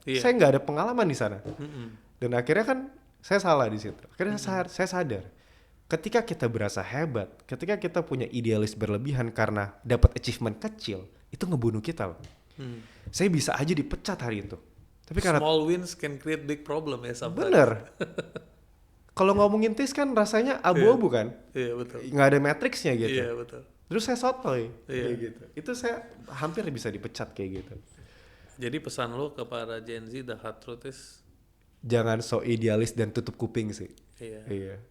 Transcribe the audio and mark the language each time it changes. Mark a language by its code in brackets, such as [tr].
[id] Saya nggak ada pengalaman di sana. Dan akhirnya kan saya salah di situ. Akhirnya saya sadar, ketika kita berasa hebat, ketika kita punya idealis berlebihan karena dapat achievement kecil, itu ngebunuh kita loh. Saya bisa aja dipecat hari itu. Tapi karena [en] small wins can create big problem ya sometimes. [id] bener. Kalau ngomongin taste kan rasanya abu-abu kan? Iya betul. Nggak ada matriksnya gitu. Iya betul. Terus saya sotoy kayak gitu. Itu saya hampir bisa dipecat kayak gitu. Jadi pesan lo kepada Gen Z, [en] the hard truth is [id] Jangan so idealis dan tutup kuping sih. Iya. Iya.